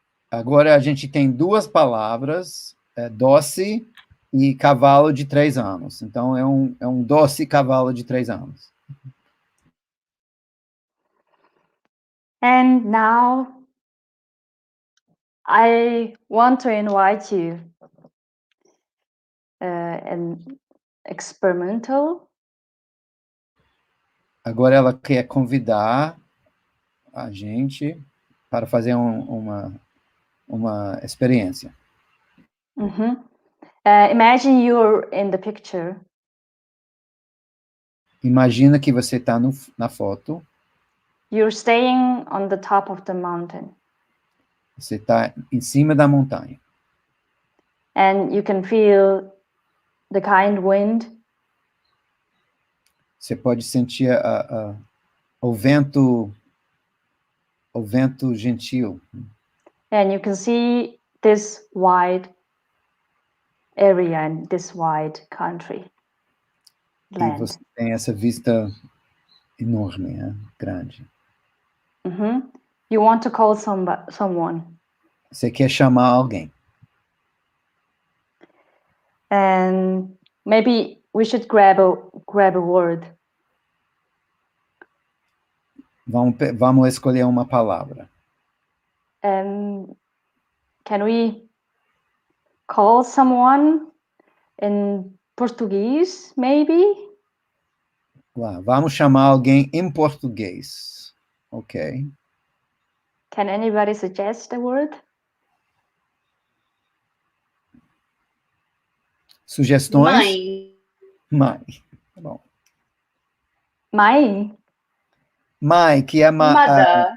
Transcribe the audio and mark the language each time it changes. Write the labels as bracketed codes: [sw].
[pt] Agora a gente tem 2 palavras, doce e cavalo de 3 anos. Então, é um doce cavalo de 3 anos. [en] And now, I want to invite you an experimental. [pt] Agora ela quer convidar a gente para fazer uma experiência. [en] Imagine you're in the picture. [pt] Imagina que você está na foto. [en] You're staying on the top of the mountain. [pt] Você está em cima da montanha. [en] And you can feel the kind wind. [pt] Você pode sentir o vento gentil. [en] And you can see this wide area and this wide country. Land. [pt] E você tem essa vista enorme, grande. [en] You want to call someone. [pt] Você quer chamar alguém. [en] And maybe we should grab a word. [pt] Vamos escolher uma palavra. [en] Can we call someone in Portuguese, maybe? [pt] Vamos chamar alguém em português. [en] Ok. Can anybody suggest a word? [pt] Sugestões? Mãe. Bom. Mãe? Mãe, que é [en] Mother.